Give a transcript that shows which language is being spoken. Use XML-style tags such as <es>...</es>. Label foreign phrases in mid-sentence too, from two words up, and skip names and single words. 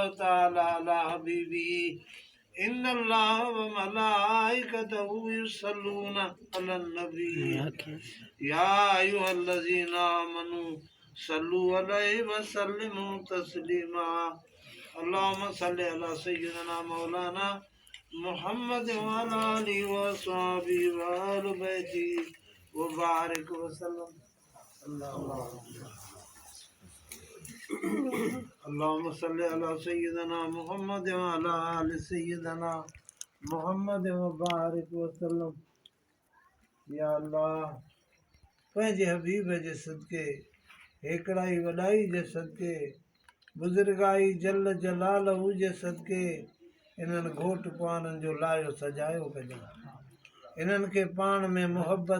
<ar>تعالى على حبيبه إن الله وملائكته يصلون على النبي يا أيها الذين آمنوا صلوا عليه وسلموا تسليما اللهم صل على سيدنا مولانا محمد وعلى آله وصحبه وآل بيته وبارك وسلم اللهم صل على سيدنا محمد وعلى آل سيدنا محمد وبارك وسلم</ar> <sd>या अल्लाह पंहिंजे हबीब जे सदके हिकिड़ाई वॾाई जे सदके बुज़ुर्गाई जल जलालहू जे सदके इन्हनि घोट कुंवारनि जो लायो सजायो कजो इन्हनि खे पाण में मुहबत</sd>